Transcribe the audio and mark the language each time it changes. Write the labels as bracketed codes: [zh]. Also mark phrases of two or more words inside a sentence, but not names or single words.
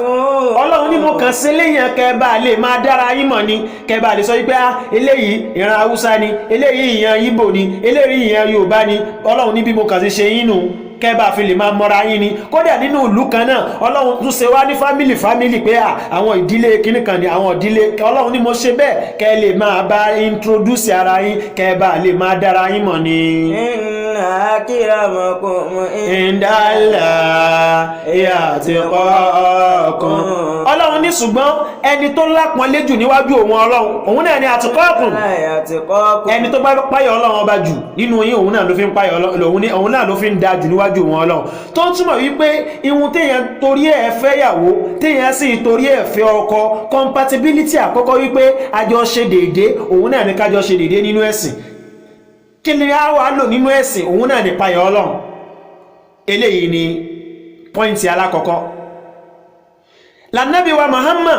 [yo] ọlọ́run ní mo kàn sí léyìn kẹba lè máa dára yín mọ̀ ni kẹba lè sọ wípé eléyìí ìran Haúsá ni eléyìí ìran Ìgbò ni eléyìí ìran Yorùbá ni ọlọ́run ní bí mo kàn sí ṣe yín nù kẹba fi lè máa mọ́ra yín ni kódà nínú ìlú kan náà ọlọ́run tún ṣe wá ní fámílì pé àwọn ìdílé kíní kan ni àwọn ìdílé ọlọ́run ní mo ṣe bẹ́ẹ̀ kẹ lè máa bá introduce ara yín kẹba lè máa dára yín mọ̀ ni. [ar] إن أكرمكم عند الله أتقاكم [yo] ọlọ́run ní ṣùgbọ́n ẹni tó lápọ́nlé jù níwájú òun náà ni atqakum ẹni tó bá páyọ̀ ọlọ́run ọba jù nínú yín òun náà ló fi ń páyọ̀ ọlọ́run òun náà ló fi ń da jù níwájú wọn ọlọ́run tó ń túmọ̀ wípé ihun téèyàn torí ẹ̀ fẹ́ yàwó téèyàn sì torí ẹ̀ fẹ́ ọkọ compatibility àkọ́kọ́ wípé àjọ ṣe déédé òun náà ní kájọ ṣe déédé nínú ẹ̀sìn kí ni a wà lò nínú ẹ̀sìn òun náà ní páyọ̀ ọlọ́run eléyìí ni pọ́ìntì alákọ̀ọ́kọ́ lànàbí wa Muhammad